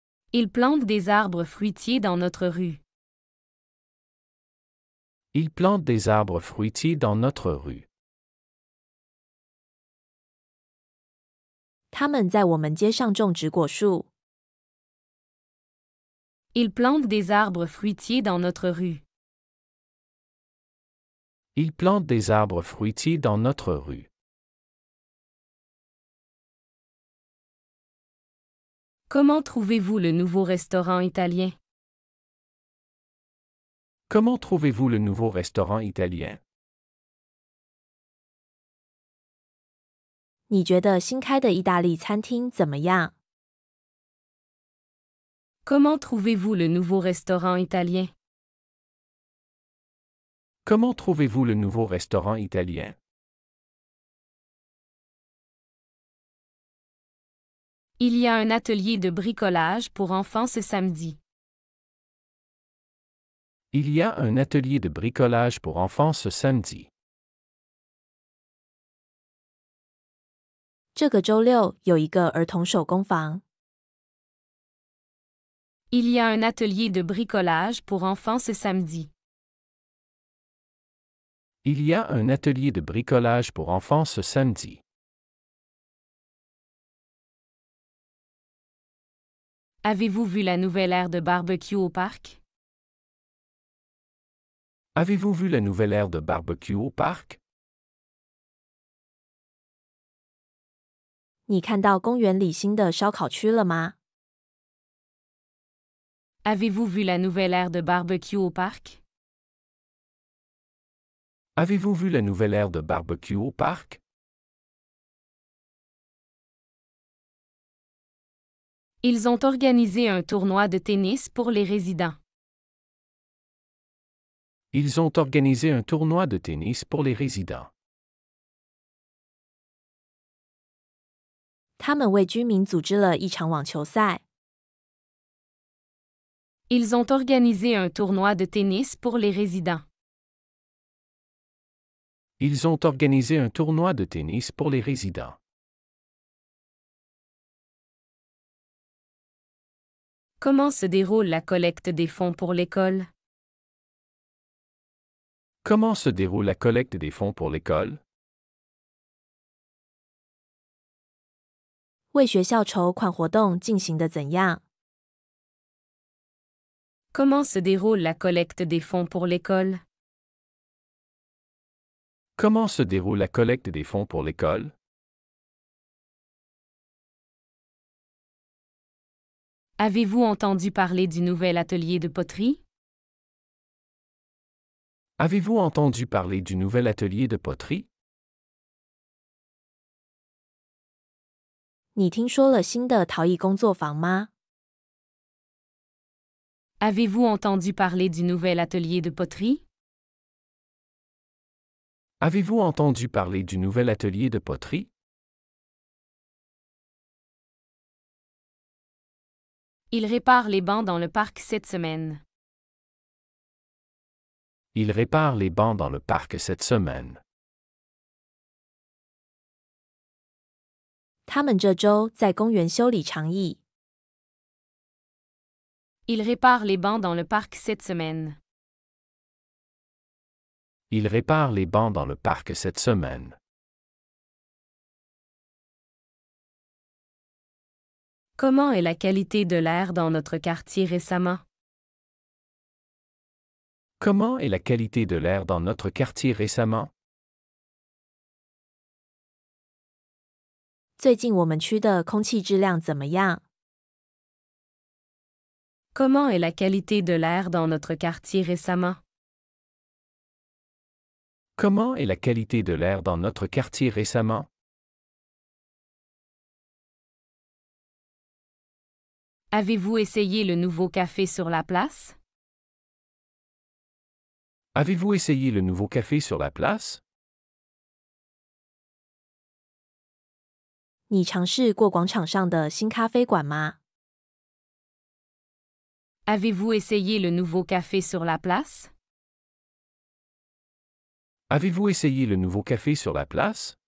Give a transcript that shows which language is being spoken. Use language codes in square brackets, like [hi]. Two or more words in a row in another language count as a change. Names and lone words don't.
[fr] Ils plantent des arbres fruitiers dans notre rue. Ils plantent des arbres fruitiers dans notre rue. [zh] 他们在我们街上种植果树。 [fr] Ils plantent des arbres fruitiers dans notre rue. Ils plantent des arbres fruitiers dans notre rue. Comment trouvez-vous le nouveau restaurant italien? Comment trouvez-vous le nouveau restaurant italien? [zh] 你觉得新开的意大利餐厅怎么样？ [fr] Comment trouvez-vous le nouveau restaurant italien? Comment trouvez-vous le nouveau restaurant italien? Il y a un atelier de bricolage pour enfants ce samedi. Il y a un atelier de bricolage pour enfants ce samedi. [zh] 这个周六有一个儿童手工坊。 [fr] Il y a un atelier de bricolage pour enfants ce samedi. Il y a un atelier de bricolage pour enfants ce samedi. Avez-vous vu la nouvelle aire de barbecue au parc? Avez-vous vu la nouvelle aire de barbecue au parc? [zh] 你看到公园里新的烧烤区了吗？ [fr] Avez-vous vu la nouvelle aire de barbecue au parc? Avez-vous vu la nouvelle aire de barbecue au parc? Ils ont organisé un tournoi de tennis pour les résidents. Ils ont organisé un tournoi de tennis pour les résidents. [zh] 他们为居民组织了一场网球赛。 [fr] Ils ont organisé un tournoi de tennis pour les résidents. Ils ont organisé un tournoi de tennis pour les résidents. Comment se déroule la collecte des fonds pour l'école? Comment se déroule la collecte des fonds pour l'école? [zh] 为学校筹款活动进行得怎样？ [fr] Comment se déroule la collecte des fonds pour l'école? Comment se déroule la collecte des fonds pour l'école? Avez-vous entendu parler du nouvel atelier de poterie? Avez-vous entendu parler du nouvel atelier de poterie? [zh] 你听说了新的陶艺工作坊吗？ [fr] Avez-vous entendu parler du nouvel atelier de poterie? Avez-vous entendu parler du nouvel atelier de poterie? Il répare les bancs dans le parc cette semaine. Il répare les bancs dans le parc cette semaine. [zh] 他们这周在公园修理长椅。 [fr] Il répare les bancs dans le parc cette semaine. Il répare les bancs dans le parc cette semaine. Comment est la qualité de l'air dans notre quartier récemment? Comment est la qualité de l'air dans notre quartier récemment? [zh] 最近我们区的空气质量怎么样？ [fr] Comment est la qualité de l'air dans notre quartier récemment? Comment est la qualité de l'air dans notre quartier récemment? Avez-vous essayé le nouveau café sur la place? Avez-vous essayé le nouveau café sur la place? [zh] 你尝试过广场上的新咖啡馆吗？ [fr] Avez-vous essayé le nouveau café sur la place? Avez-vous essayé le nouveau café sur la place?